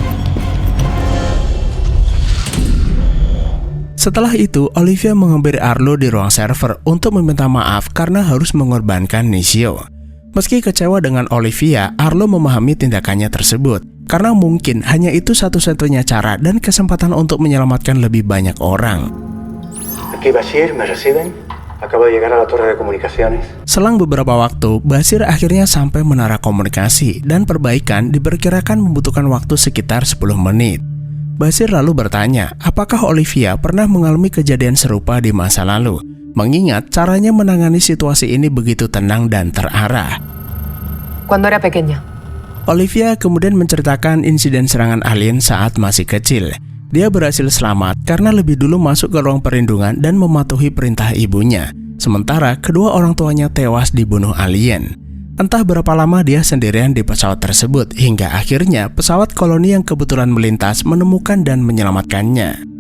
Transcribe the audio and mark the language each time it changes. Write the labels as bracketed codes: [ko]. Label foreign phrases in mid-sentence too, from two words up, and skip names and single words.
[id] Setelah itu, Olivia menghampiri Arlo di ruang server untuk meminta maaf karena harus mengorbankan Nishio. Meski kecewa dengan Olivia, Arlo memahami tindakannya tersebut, karena mungkin hanya itu satu-satunya cara dan kesempatan untuk menyelamatkan lebih banyak orang. [es] Aquí Bashir, ¿me reciben? Acabo de llegar a la torre de comunicaciones. [id] Selang beberapa waktu, Bashir akhirnya sampai menara komunikasi dan perbaikan diperkirakan membutuhkan waktu sekitar 10 menit. Bashir lalu bertanya, apakah Olivia pernah mengalami kejadian serupa di masa lalu? Mengingat caranya menangani situasi ini begitu tenang dan terarah. [es] Cuando era pequeña. [id] Olivia kemudian menceritakan insiden serangan alien saat masih kecil. Dia berhasil selamat karena lebih dulu masuk ke ruang perlindungan dan mematuhi perintah ibunya. Sementara kedua orang tuanya tewas dibunuh alien. Entah berapa lama dia sendirian di pesawat tersebut hingga akhirnya pesawat koloni yang kebetulan melintas menemukan dan menyelamatkannya.